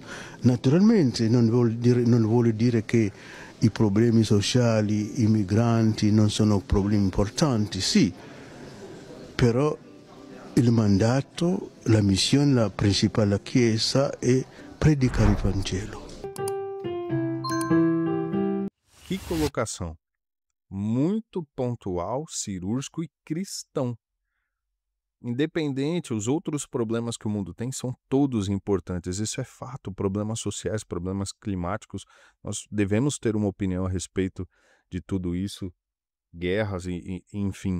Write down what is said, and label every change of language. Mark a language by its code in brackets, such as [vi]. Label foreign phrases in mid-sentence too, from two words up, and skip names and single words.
[it] Naturalmente non vuole dire che i problemi sociali, i migranti non sono problemi importanti, sì, però il mandato, la missione, la principale della Chiesa è predicare il Vangelo. [pt] Que colocação! Muito pontual, cirúrgico e cristão. Independente, os outros problemas que o mundo tem são todos importantes, isso é fato. Problemas sociais, problemas climáticos, nós devemos ter uma opinião a respeito de tudo isso, guerras e enfim.